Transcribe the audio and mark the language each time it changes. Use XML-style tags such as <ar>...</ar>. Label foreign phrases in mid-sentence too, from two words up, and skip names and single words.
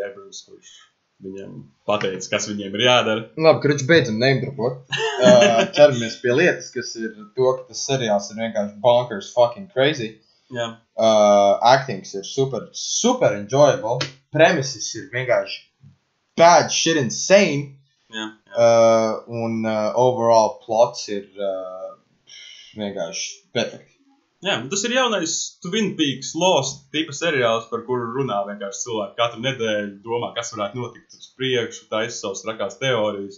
<lv>Abrams, kurš viņiem pateica, kas viņiem ir jādara. Labi, ka viņš beidzam name-dropot. Ķeramies pie lietas, kas ir to, ka tas seriāls ir vienkārši</lv> <en>bonkers fucking crazy.</en> <lv>Jā. Actings ir</lv> <en>super enjoyable.</en> <lv>Premises ir vienkārši</lv> <en>bad shit insane.</en> <lv>Jā. Un overall plots ir vienkārši perfekti. Jā, tas ir jaunais Twin Peaks Lost tipa seriāls, par kuru runā vienkārši cilvēki katru nedēļu, domā, kas varētu notikt uz priekšu, taisa savas trakās teorijas.</lv>